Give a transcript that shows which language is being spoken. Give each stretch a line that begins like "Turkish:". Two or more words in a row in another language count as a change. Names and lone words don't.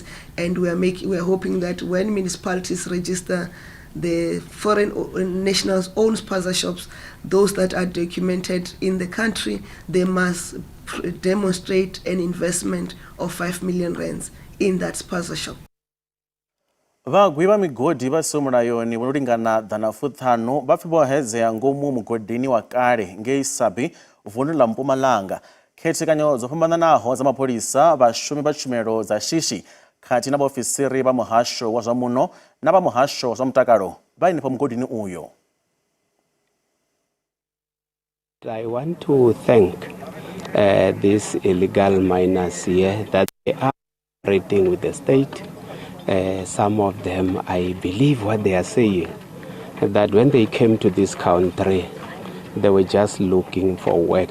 English: And we are hoping that when municipalities register the foreign nationals' own Spaza shops, those that are documented in the country, they must demonstrate an investment of 5 million rands in that Spaza shop.
Venda: Vagwi va migodi va somulayoni vulingana dhana futhano va pfi bohedzeya ngomu mugodini wa kale ngei Sabi vundu la Mpumalanga. Khethekanyo dzo fhambananaho za mapholisa vhashumi vha tshumelo dza shishi khathihi na vhaofisiri vha muhasho wa zwa muno na vha muhasho wa zwa mutakalo vha henefho mugodini uyo.
English: I want to thank these illegal miners here that they are operating with the state. Some of them, I believe what they are saying, that when they came to this country, they were just looking for work.